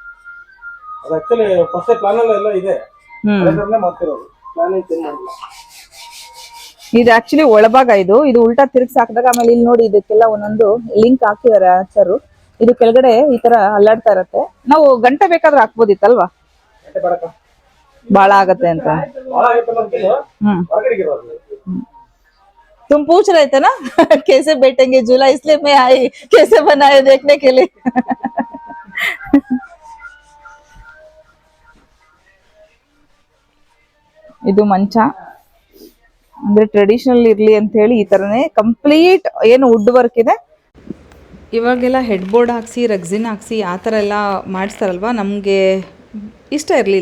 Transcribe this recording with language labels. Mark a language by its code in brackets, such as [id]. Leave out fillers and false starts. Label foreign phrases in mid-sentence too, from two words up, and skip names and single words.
[kn] ಇದು ಆಕ್ಚುಲಿ ಒಳಭಾಗ. ಇದು ಉಲ್ಟಾ ತಿರ್ಗ್ಸಿ ಹಾಕಿದಾಗ, ಆಮೇಲೆ ಇಲ್ಲಿ ನೋಡಿ ಇದಕ್ಕೆಲ್ಲ ಒಂದೊಂದು ಲಿಂಕ್ ಹಾಕಿದಾರೆ ಆಚಾರು. ಇದು ಕೆಳಗಡೆ ಈ ತರ ಅಲ್ಲಾಡ್ತಾ ಇರತ್ತೆ. ನಾವು ಗಂಟೆ ಬೇಕಾದ್ರೆ ಹಾಕ್ಬೋದಿತ್ತಲ್ವಾ? ಬಾಳ ಆಗತ್ತೆ ಅಂತ. [hi] तुम पूछ रहे थे ना कैसे बैठेंगे झूला, इसलिए मैं आई कैसे बनाए देखने के लिए. [kn] ಇದು ಮಂಚ ಅಂದ್ರೆ ಟ್ರೆಡಿಷನಲ್ ಇರ್ಲಿ ಅಂತ ಹೇಳಿ ಈ ತರನೇ ಕಂಪ್ಲೀಟ್ ಏನು [en] wood work [kn] ಇದೆ. ಇವಾಗೆಲ್ಲ [en] head board [kn] ಹಾಕ್ಸಿ, ರಗ್ಸಿನ್ ಹಾಕ್ಸಿ ಆ ಥರ ಎಲ್ಲ ಮಾಡಿಸ್ತಾರಲ್ವ, ನಮಗೆ ಇಷ್ಟ ಇರಲಿಲ್ಲ.